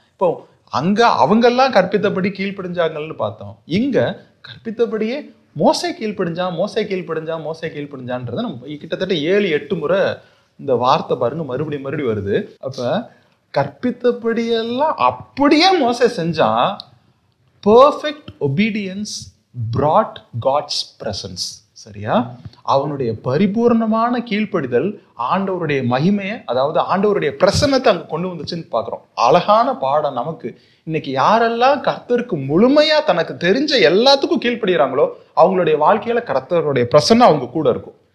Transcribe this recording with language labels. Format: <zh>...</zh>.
<ta>இப்போ அங்க அவங்கெல்லாம் கற்பித்தபடி கீழ்ப்படிஞ்சாங்கன்னு பார்த்தோம். இங்க கற்பித்தபடியே மோசே கீழ்ப்படிஞ்சான்றதை நம்ம கிட்டத்தட்ட 7-8 முறை இந்த வார்த்தை பாருங்க மறுபடியும் வருது. அப்ப கற்பித்தபடியெல்லாம் அப்படியே மோசே செஞ்சான்.</ta> <en>Perfect obedience brought God's presence.</en> <ta>சரியா? அவனுடைய பரிபூர்ணமான கீழ்ப்படிதல் ஆண்டவருடைய மகிமையை, அதாவது ஆண்டவருடைய பிரசன்னத்தை அங்க கொண்டு வந்துச்சுன்னு பாக்குறோம். அழகான பாடம் நமக்கு. இன்னைக்கு யாரெல்லாம் கர்த்தருக்கு முழுமையா தனக்கு தெரிஞ்ச எல்லாத்துக்கும் கீழ்ப்படுகிறாங்களோ அவங்களுடைய வாழ்க்கையில கர்த்தருடைய பிரசன்னம் அவங்க கூட இருக்கும்.</ta>